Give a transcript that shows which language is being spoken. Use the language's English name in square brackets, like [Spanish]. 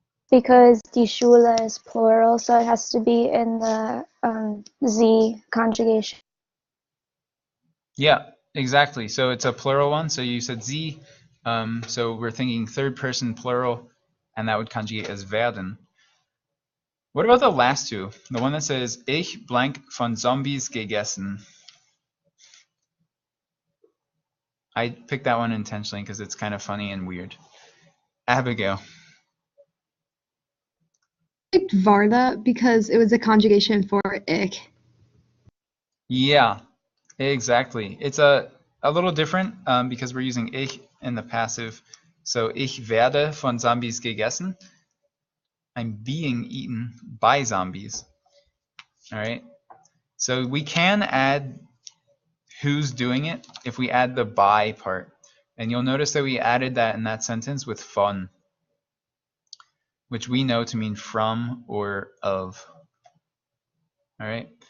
[English] because die Schule is plural, so it has to be in the sie conjugation. Yeah, exactly. So it's a plural one. So you said sie. So we're thinking third person plural, and that would conjugate as werden. What about the last two? The one that says [German] ich blank von Zombies gegessen. [English] I picked that one intentionally because it's kind of funny and weird. Abigail. I picked Varda because it was a conjugation for ich. Yeah, exactly. It's a little different because we're using ich in the passive. [German] So ich werde von Zombies gegessen. [English] I'm being eaten by zombies. All right. So we can add who's doing it if we add the by part. And you'll notice that we added that in that sentence with von, which we know to mean from or of. All right.